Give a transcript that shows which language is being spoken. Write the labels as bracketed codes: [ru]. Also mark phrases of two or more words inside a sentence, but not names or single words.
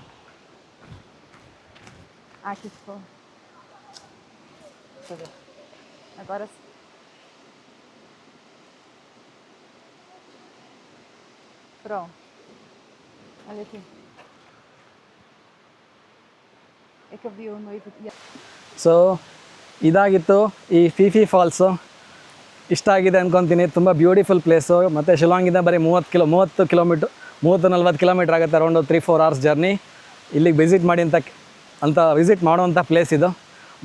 [pt] Aqui ficou. Deixa eu ver. Agora sim. Pronto. Olha aqui. É que eu vi o noivo. [kn] ಸೊ ಇದಾಗಿತ್ತು ಈ ಫಿ ಫಾಲ್ಸು. ಇಷ್ಟ ಆಗಿದೆ ಅಂದ್ಕೊತೀನಿ. ತುಂಬ [en] beautiful place. [kn] ಮತ್ತು ಶಿಲಾಂಗಿಂದ ಬರೀ 30 ಕಿಲೋಮೀಟ್ರ್ 30-40 ಕಿಲೋಮೀಟ್ರ್ ಆಗುತ್ತೆ. [en] around 3-4 hours journey. [kn] ಇಲ್ಲಿಗೆ ವಿಸಿಟ್ ಮಾಡಿ ಅಂತ ವಿಸಿಟ್ ಮಾಡುವಂಥ ಪ್ಲೇಸ್ ಇದು.